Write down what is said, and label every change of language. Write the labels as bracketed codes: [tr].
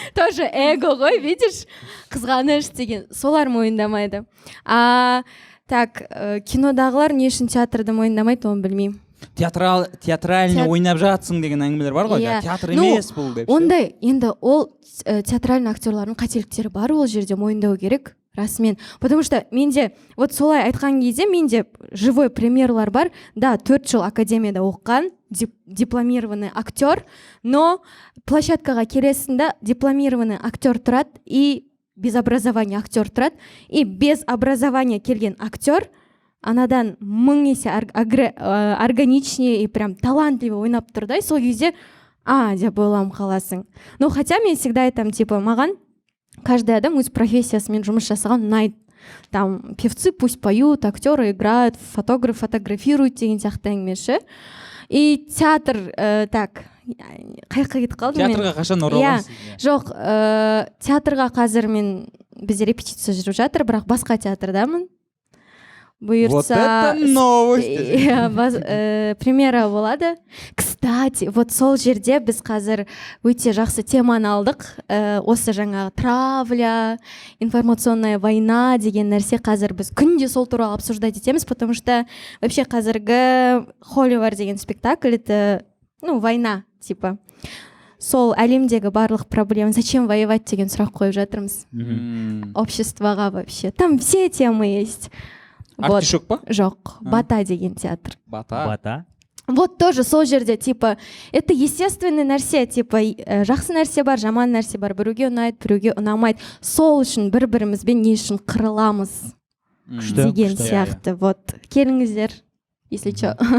[kk] Тоже эго ғой, видишь, қызғаныш деген, солар мойындамайды. Так, кинодағылар не үшін театрды мойындамайды, оны білмеймін. Театральный ойнап жатсың деген әңгімелер бар ғой, театр емес бұл деп. Ондай, енді ол театральный актерлардың қателіктері бар, ол жерде мойындау керек, расымен. Потому что менде, вот солай айтқан кезде, менде живой примерлар бар. Да, 4 жыл академияда оққан, дипломированный актер, но площадкаға келесінде дипломированный актер тұрады, и без образования актер тұрады, и без образования келген актер анадан 1000 есе [ru] органичнее и прям талантливо [kk] ойнап тұр да, сол кезде деп ойлам қаласың. Но хотя мен всегда айтам, типа, маған каждый адам өз профессиясымен жұмыс жасаған ұнайды. [ru] Там певцы пусть поют, актеры играют, фотограф фотографируют [kk] деген сияқты әңгімеші. И театр, так, қайыққа кетіп қалдым мен. Театрға қашан ораласыз? Жоқ, театрға қазір мен бізде репетиция жүріп жатыр, бірақ басқа театрдамын. Бұйыртса... [ru] Вот это новость! [kk] Премьера болады. Кстати, вот сол жерде біз қазір өте жақсы теманы алдық. Осы жаңағы травля, [ru] информационная война [kk] деген нәрсе қазір біз күнде сол туралы обсуждать етеміз, [ru] потому что вообще [kk] қазіргі Холивар деген спектакль, [ru] это, война, типа. [kk] Сол әлемдегі барлық проблема, зачем воевать деген сұрақ қойып жатырмыз. Обществоға [ru] вообще. Там все темы есть. [kk] Артишок па? Жоқ, Бата деген театр. Бата? Вот тоже сол жерде, типа, [ru] это естественный [kk] нәрсе, типа, жақсы нәрсе бар, жаман нәрсе бар, біреуге ұнайды, біреуге ұнамайды. Сол үшін бір-бірімізбен не үшін қырыламыз деген сияқты. [ru] Вот, [kk] келіңіздер, [ru] если что.